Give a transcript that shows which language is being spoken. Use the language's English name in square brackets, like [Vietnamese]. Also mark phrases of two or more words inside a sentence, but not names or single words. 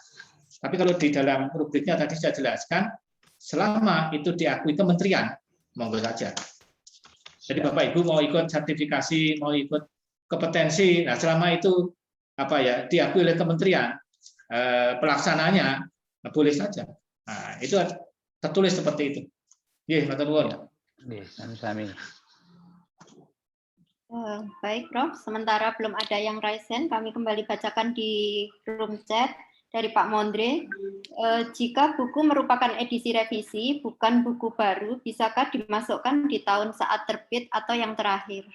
[Indonesian] Tapi kalau di dalam rubriknya tadi saya jelaskan, selama itu diakui kementerian, monggo saja. Jadi Bapak Ibu mau ikut sertifikasi, mau ikut kompetensi, nah selama itu diakui oleh kementerian, pelaksananya boleh saja. Nah, itu tertulis seperti itu. [Javanese] Nggih, matur nuwun. Nggih, sami-sami. [Indonesian] Baik, Prof. Sementara belum ada yang [English] raise hand, [Indonesian] kami kembali bacakan di [English] room chat [Indonesian] dari Pak Mondre. Jika buku merupakan edisi revisi, bukan buku baru, bisakah dimasukkan di tahun saat terbit atau yang terakhir?